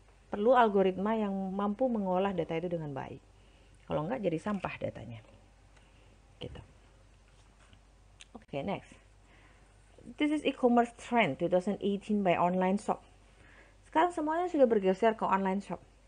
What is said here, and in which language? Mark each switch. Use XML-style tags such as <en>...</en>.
<id>perlu algoritma yang mampu mengolah data itu dengan baik. Kalau enggak jadi sampah datanya. Gitu. Oke, next.</id> <en>This is e-commerce trend 2018 by online shop.</en> <id>Sekarang semuanya sudah bergeser ke online shop.</id>